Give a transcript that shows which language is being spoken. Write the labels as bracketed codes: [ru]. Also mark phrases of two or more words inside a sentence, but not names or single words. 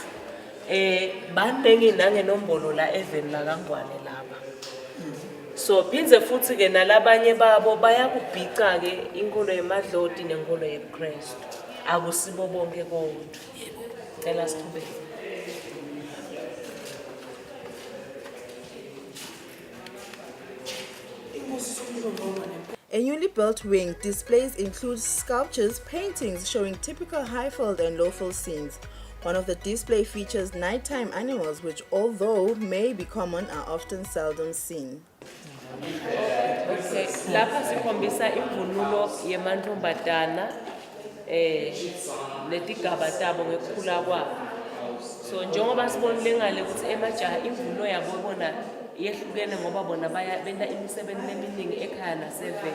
[ss] Banengi nangenombolo la even la kangwane laba. So phinze futhi ke nalabanye babo bayakubhica ke inkolo yemadloti nenkolo yeKrestu. Akusibo bonke kodwa. Cela sithube. [en] A newly built wing displays includes sculptures, paintings showing typical high-fold and low-fold scenes. One of the display features nighttime animals which, although may be common, are often seldom seen. [ss] Okay, lapha sikhombisa imvunulo yemantombazana letigaba tabo ngekukhula kwabo. So njengoba sibonile ngale ukuthi emajaha imvunulo yabo bona yehlukene ngoba bona benda imisebenzi eminingi ekhaya nasevele.